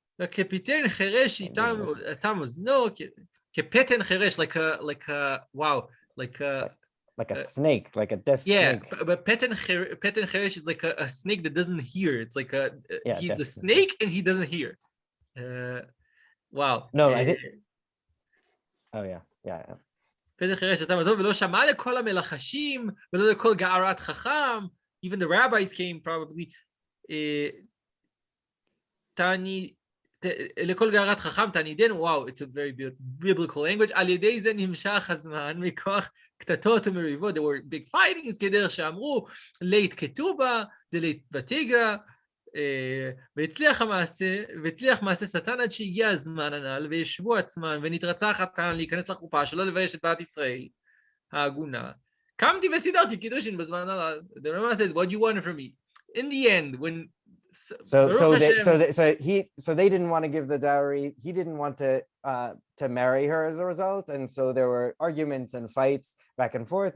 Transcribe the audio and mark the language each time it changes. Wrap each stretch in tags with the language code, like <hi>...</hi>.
<he>כפתן חרש איתם אוזנו, כפתן חרש,</he> <en>like a wow, like a snake, like a deaf yeah, snake. but peten cheresh is like a snake that doesn't hear. It's like he's the snake and he doesn't hear. Wow. No, I think. Oh yeah.</en> <he>פתן חרש איתם אוזנו ולא שמע לכל המלחשים ולא לכל גערת חכם.</he> <en>Even the rabbis came probably.</en> <he>תני לכל גערת חכם תנידן.</he> <en>Wow, it's a very biblical language.</en> <he>על ידי זה נמשך הזמן מכוח קטטות ומריבות.</he> <en>There were big fightings</en> <he>כדרך שאמרו לית כתובה דלית בתיגה, והצליח מעשה שטן עד שהגיע הזמן הנ"ל וישבו עצמן ונתרצה החתן להיכנס לחופה שלא לבייש את בת ישראל העגונה. קמתי וסידרתי קידושין בזמן הנ"ל.</he> <en>The Rama says, what do you want from me? In the end, when So they didn't want to give the dowry. He didn't want to marry her as a result, and so there were arguments and fights back and forth.</en>